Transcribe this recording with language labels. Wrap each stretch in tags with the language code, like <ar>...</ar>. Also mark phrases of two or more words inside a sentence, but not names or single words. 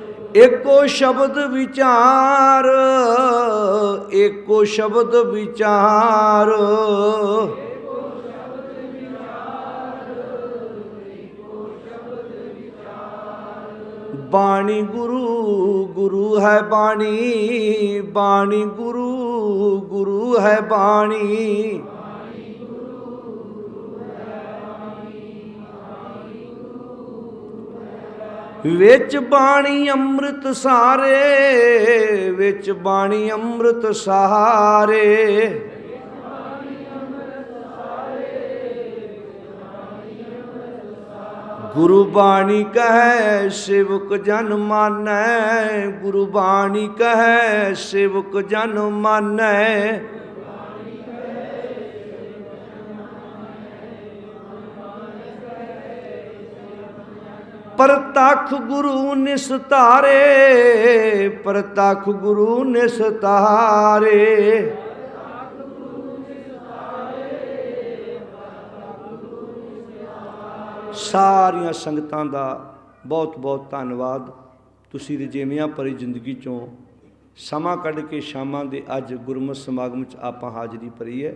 <pa>ਏਕੋ ਸ਼ਬਦ ਵਿਚਾਰ, ਏਕੋ ਸ਼ਬਦ ਵਿਚਾਰ, ਬਾਣੀ ਗੁਰੂ ਗੁਰੂ ਹੈ ਬਾਣੀ, ਬਾਣੀ ਗੁਰੂ ਗੁਰੂ ਹੈ ਬਾਣੀ। ਵਿਚ ਬਾਣੀ ਅੰਮ੍ਰਿਤ ਸਾਰੇ, ਵਿਚ ਬਾਣੀ ਅੰਮ੍ਰਿਤ ਸਹਾਰੇ, ਗੁਰੂ ਬਾਣੀ ਕਹੇ ਸੇਵਕ ਜਨ ਮਾਨੈ, ਗੁਰੂ ਬਾਣੀ ਕਹੇ ਸੇਵਕ ਜਨ ਮਾਨੈ। ਪਰਤਖ ਗੁਰੂ ਨਿਸਤਾਰੇ, ਪਰਤਖ ਗੁਰੂ ਨਿਸਤਾਰੇ, ਸਾਰਿਆ ਸੰਗਤਾਂ ਦਾ ਬਹੁਤ ਬਹੁਤ ਧੰਨਵਾਦ। ਤੁਸੀਂ ਰਜੇਵੀਆਂ ਭਰੀ ਜ਼ਿੰਦਗੀ ਚੋਂ ਸਮਾ ਕੱਢ ਕੇ ਸ਼ਾਮਾਂ ਦੇ ਅੱਜ ਗੁਰਮਤ ਸਮਾਗਮ ਚ ਆਪਾਂ ਹਾਜ਼ਰੀ ਭਰੀ ਹੈ।</pa>